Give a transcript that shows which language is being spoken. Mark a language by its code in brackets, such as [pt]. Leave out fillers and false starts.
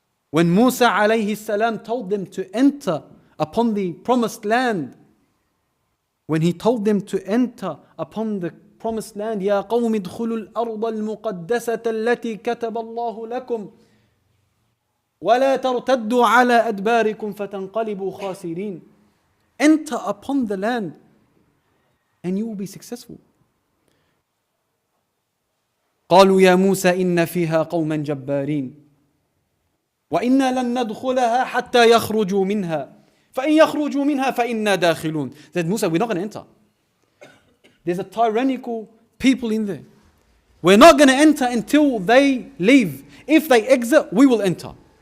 [en] When Musa alayhi salam told them to enter upon the promised land, when he told them to enter upon the promised land, [ar] يا قوم ادخلوا الأرض المقدسة التي كتب الله لكم ولا ترتدوا على أدباركم فتنقلبوا خاسرين. [en] Enter upon the land and you will be successful. [ar] قالوا يا موسى إن فيها قوما جبارين وإنا لن ندخلها حتى يخرجوا منها فإن يخرجوا منها فإنا داخلون. [en] Said Musa, we're not going to enter. There's a tyrannical people in there. We're not going to enter until they leave. If they exit, we will enter.